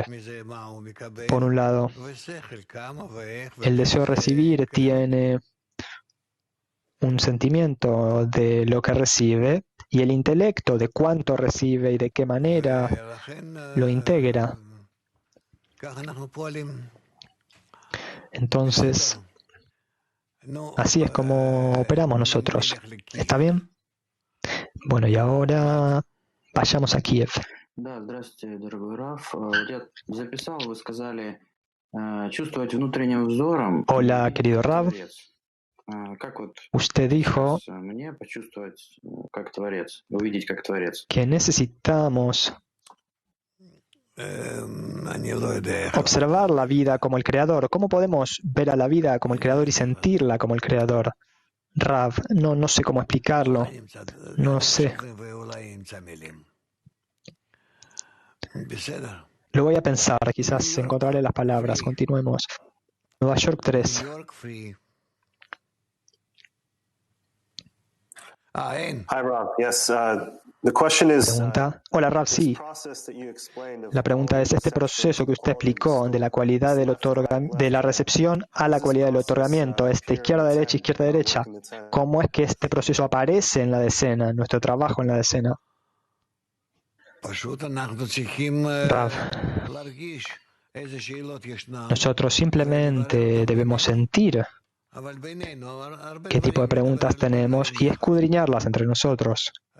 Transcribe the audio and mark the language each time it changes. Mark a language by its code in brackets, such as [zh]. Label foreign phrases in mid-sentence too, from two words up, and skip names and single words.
[es] Por un lado, el deseo de recibir tiene un sentimiento de lo que recibe y el intelecto de cuánto recibe y de qué manera lo integra. Entonces, así es como operamos nosotros. ¿Está bien? Bueno, y ahora vayamos a Kiev. [ru] Да, здравствуйте, дорогой Раф. Вот я записал, вы сказали, чувствовать внутренним взором. [es] Hola, querido Rav. Usted dijo que necesitamos observar la vida como el Creador. ¿Cómo podemos ver a la vida como el Creador y sentirla como el Creador? Rav, no sé cómo explicarlo. No sé. Lo voy a pensar, quizás encontraré las palabras. Continuemos. Nueva York 3. [en] Hi, Rob. Yes, the question is, [es] Pregunta. Hola, Rav, sí. La pregunta es, este proceso que usted explicó de la cualidad de la recepción a la cualidad del otorgamiento, izquierda, derecha, ¿cómo es que este proceso aparece en la decena, en nuestro trabajo en la decena? Rav, nosotros simplemente debemos sentir qué tipo de preguntas tenemos y escudriñarlas entre nosotros.